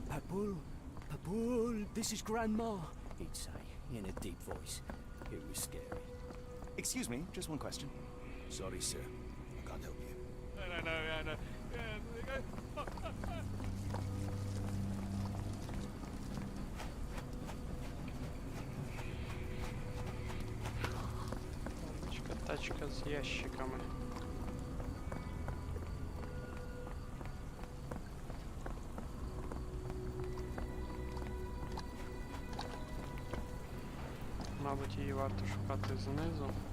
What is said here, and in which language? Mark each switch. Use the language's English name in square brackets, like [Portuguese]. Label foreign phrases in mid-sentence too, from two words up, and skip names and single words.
[English] Papul, this is Grandma, he'd say, in a deep voice. It was scary. Excuse me, just one question. Sorry, sir. I can't help you. No. [Ukrainian] Тачка з ящиками. Мабуть, її варто шукати знизу.